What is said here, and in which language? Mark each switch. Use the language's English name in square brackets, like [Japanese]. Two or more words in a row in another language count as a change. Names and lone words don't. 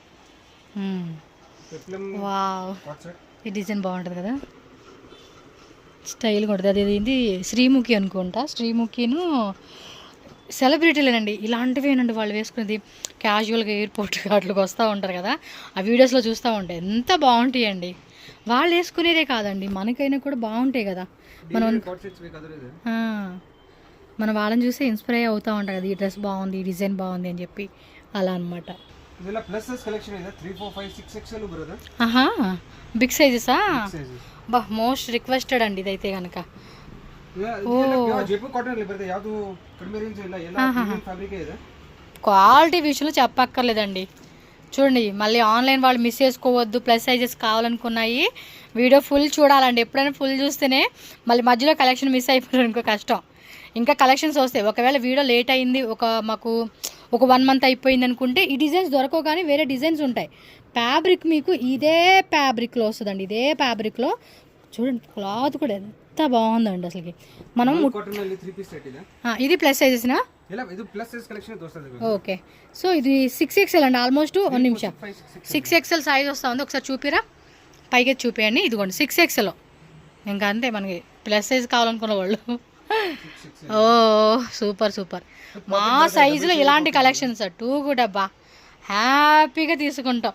[Telugu] వావ్ ఈ డిజైన్ బాగుంటుంది కదా స్టైల్గా ఉంటుంది అది ఏంటి శ్రీముఖి అనుకుంటా శ్రీముఖిను సెలబ్రిటీలేనండి ఇలాంటివేనండి వాళ్ళు వేసుకునేది క్యాజువల్గా ఎయిర్పోర్ట్ అట్లకి వస్తూ ఉంటారు కదా ఆ వీడియోస్లో చూస్తూ ఉంటాయి ఎంత బాగుంటాయండి వాళ్ళు వేసుకునేదే కాదండి మనకైనా కూడా బాగుంటాయి కదా మనం వాళ్ళని చూసి ఇన్స్పైర్ అవుతూ ఉంటాం కదా ఈ డ్రెస్ బాగుంది ఈ డిజైన్ బాగుంది అని చెప్పి అలా అనమాట [Kannada] ಇದೆಲ್ಲ [English] plus size collection [Kannada] ಇದೆ 3 4 5 6 XL ಬರುತ್ತೆ. [Telugu] ఆహా [English] big sizes [Kannada] ಸೈಜ್ [Telugu] బా [English] most requested [Telugu] అండి ఇదైతే కనుక. [Kannada] ಇದೆಲ್ಲ ಜೈಪುರ್ ಕಾಟನ್ ಅಲ್ಲಿ ಬರುತ್ತೆ, ಯಾವುದು ಕಡಿಮೆ ರೇಂಜ್ ಇಲ್ಲ, ಎಲ್ಲ [English] premium fabric [Kannada] ಇದೆ. [Telugu] క్వాలిటీ విషయంలో చెప్పక్కర్లేదండి. చూడండి మళ్ళీ ఆన్లైన్ వాళ్ళు మిస్ చేసుకోవద్దు, [English] plus sizes [Telugu] కావాలనుకున్నాయి [English] video full [Telugu] చూడాలండి. ఎప్పుడైనా ఫుల్ చూస్తేనే మళ్ళీ మధ్యలో [English] collection miss [Telugu] అయిపోయారు ఇంకో కష్టం. ఇంకా కలెక్షన్స్ వస్తాయి. ఒకవేళ వీడియో లేట్ అయింది, మాకు ఒక 1 month అయిపోయింది అనుకుంటే ఈ డిజైన్స్ దొరకవు, కానీ వేరే డిజైన్స్ ఉంటాయి. ఫ్యాబ్రిక్ మీకు ఇదే ఫ్యాబ్రిక్లో వస్తుందండి, ఇదే ఫ్యాబ్రిక్లో. చూడండి క్లాత్ కూడా ఎంత బాగుందండి అసలుకి. మనం [Kannada] ಕಾಟನ್ ಅಲ್ಲಿ 3 [English] piece set [Kannada] ಇದೆ. [Telugu] ఇది ప్లస్ సైజెస్నా? [Kannada] ಎಲ್ಲ ಇದು [English] plus size collection [Kannada] ತೋರಿಸ್ತದೆ. [Telugu] ఓకే, సో ఇది 6XL అండి, ఆల్మోస్ట్ 1 నిమిషం 6XL సైజ్ వస్తూ ఉంది. ఒకసారి చూపిరా, పైకి చూపించండి. ఇదిగోండి 6XL. ఇంకా అంతే, మనకి [English] plus size [Telugu] కావాలనుకున్న వాళ్ళు. ఓ [English] super super. [Telugu] మా సైజులో ఇలాంటి కలెక్షన్స్ టూ కూడా అబ్బా హ్యాపీగా తీసుకుంటాం.